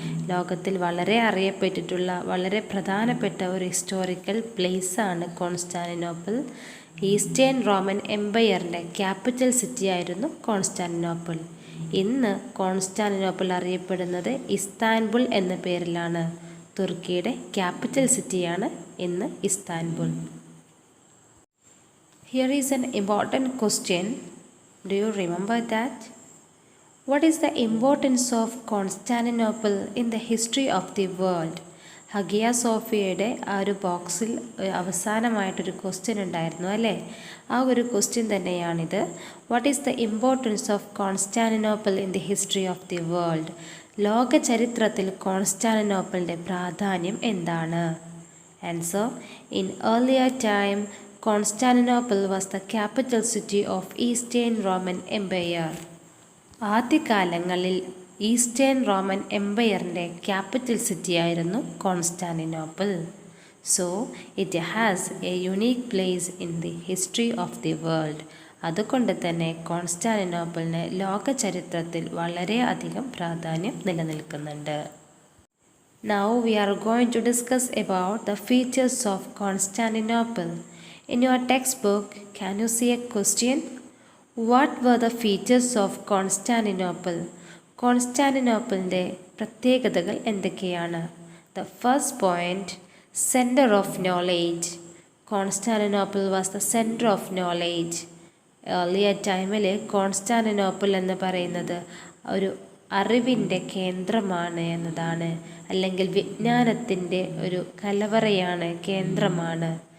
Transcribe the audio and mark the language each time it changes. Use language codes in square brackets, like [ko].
[ml] ലോകത്തിൽ വളരെ അറിയപ്പെട്ടിട്ടുള്ള വളരെ പ്രധാനപ്പെട്ട ഒരു historical പ്ലേസാണ് Constantinople. Eastern Roman എംപയറിൻ്റെ capital city ആയിരുന്നു കോൺസ്റ്റാന്റിനോപ്പിൾ. ഇന്ന് കോൺസ്റ്റാന്റിനോപ്പിൾ അറിയപ്പെടുന്നത് ഇസ്താൻബുൾ എന്ന പേരിലാണ്. തുർക്കിയുടെ ക്യാപിറ്റൽ സിറ്റിയാണ് ഇന്ന് Istanbul. [en] Here is an important question. Do you remember that? What is the importance of Constantinople in the history of the world? [ml] Hagia സോഫിയയുടെ ആ ഒരു ബോക്സിൽ അവസാനമായിട്ടൊരു ക്വസ്റ്റ്യൻ ഉണ്ടായിരുന്നു അല്ലേ? ആ ഒരു ക്വസ്റ്റ്യൻ തന്നെയാണിത്. [en] What is the importance of Constantinople in the history of the world? [ml] ലോക ചരിത്രത്തിൽ കോൺസ്റ്റാന്റിനോപ്പിളിൻ്റെ പ്രാധാന്യം എന്താണ്? [en] Answer: in earlier time Constantinople was the capital city of eastern Roman empire. [ml] ആദ്യകാലങ്ങളിൽ eastern Roman എംപയറിൻ്റെ capital സിറ്റിയായിരുന്നു Constantinople. [en] So it has a unique place in the history of the world. [ml] അതുകൊണ്ട് തന്നെ കോൺസ്റ്റാന്റിനോപ്പിളിന് ലോക ചരിത്രത്തിൽ വളരെ അധികം പ്രാധാന്യം നിലനിൽക്കുന്നുണ്ട്. [en] Now we are going to discuss about the features of Constantinople. In your textbook, can you see a question? What were the features of Constantinople? [ml] കോൺസ്റ്റാന്റിനോപ്പിളിൻ്റെ പ്രത്യേകതകൾ എന്തൊക്കെയാണ്? [en] The first point, centre of knowledge. Constantinople was the centre of knowledge. [ml] Earlier ടൈമിൽ Constantinople എന്ന് പറയുന്നത് ഒരു അറിവിൻ്റെ കേന്ദ്രമാണ് എന്നതാണ്, അല്ലെങ്കിൽ വിജ്ഞാനത്തിൻ്റെ ഒരു കലവറയാണ്, കേന്ദ്രമാണ്.